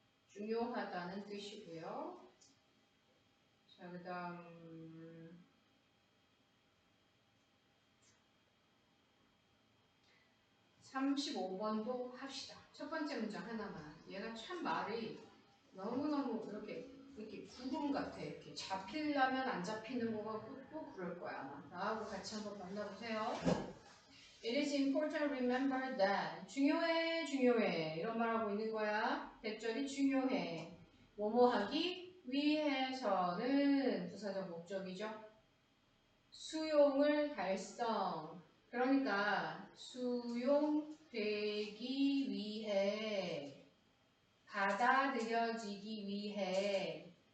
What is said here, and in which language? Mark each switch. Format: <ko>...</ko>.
<ko>중요하다는 뜻이고요. 자, 그 다음 35번도 합시다. 첫 번째 문장 하나만. 얘가 참 말이 너무너무 이렇게 구름 같아. 이렇게 잡히려면 안 잡히는 거 같고 또 그럴 거야 아마. 나하고 같이 한번 만나보세요.</ko> <en>It is important to remember that.</en> <ko>중요해, 중요해. 이런 말하고 있는 거야. 대절이 중요해. 뭐뭐 하기 위해서는 부사적 목적이죠. 수용을 달성. 그러니까 수용되기 위해, 받아들여지기 위해.</ko>